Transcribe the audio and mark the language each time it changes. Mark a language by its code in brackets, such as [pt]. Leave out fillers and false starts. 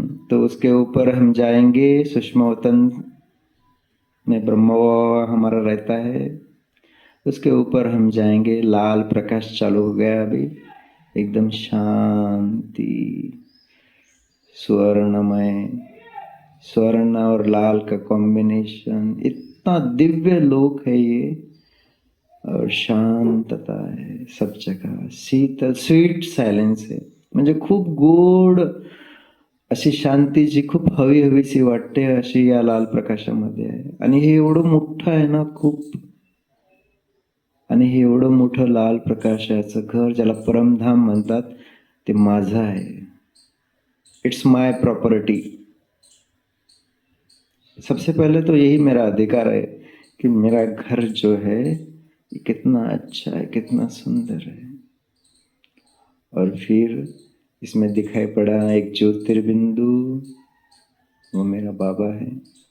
[hi] तो उसके ऊपर हम जाएंगे। सुषमावतन में ब्रह्म हमारा रहता है, उसके ऊपर हम जाएंगे। लाल प्रकाश चालू हो गया अभी, एकदम शांति, स्वर्णमय, स्वर्ण और लाल का कॉम्बिनेशन, इतना दिव्य लोक है ये। और शांतता है सब जगह, [mr] शीतल स्वीट सायलेन्स आहे, म्हणजे खूप गोड अशी शांतीची खूप हवी हवीशी वाटते, अशी या लाल प्रकाशामध्ये आहे। आणि हे एवढं मोठं आहे ना खूप, आणि हे एवढं मोठं लाल प्रकाशाचं घर ज्याला परमधाम म्हणतात, ते माझं आहे। [en] It's my property. [hi] सबसे पहले तो यही मेरा अधिकार है कि मेरा घर जो है ये कितना अच्छा है, कितना सुंदर है। और फिर इसमें दिखाई पड़ा एक ज्योतिर्बिंदु, वो मेरा बाबा है।